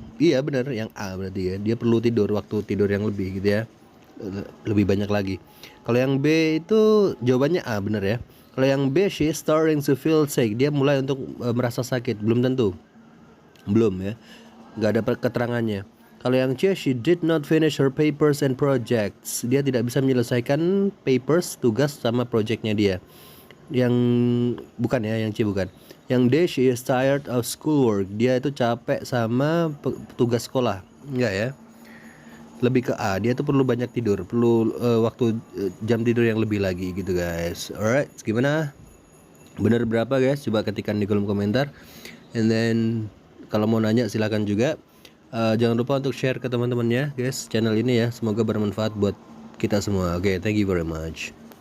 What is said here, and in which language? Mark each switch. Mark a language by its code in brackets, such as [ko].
[id] Iya benar, yang A berarti ya. Dia perlu waktu tidur yang lebih gitu ya. Lebih banyak lagi. Kalau yang B itu jawabannya A, benar ya. Kalau yang B, [en] she is starting to feel sick. [id] Dia mulai untuk merasa sakit. Belum tentu. Belum ya. Nggak ada keterangannya. Kalau yang C, [en] she did not finish her papers and projects. [id] Dia tidak bisa menyelesaikan papers, tugas sama projectnya dia. Yang bukan ya, yang C bukan. Yang D, [en] she is tired of schoolwork. [id] Dia itu capek sama tugas sekolah. Enggak ya. Lebih ke A, dia tuh perlu banyak tidur, perlu waktu jam tidur yang lebih lagi gitu guys. Alright, gimana? Bener berapa guys? Coba ketikkan di kolom komentar. [en] And then [id] kalau mau nanya silakan juga. Jangan lupa untuk share ke teman-temannya guys channel ini ya. Semoga bermanfaat buat kita semua. Oke, [en] thank you very much.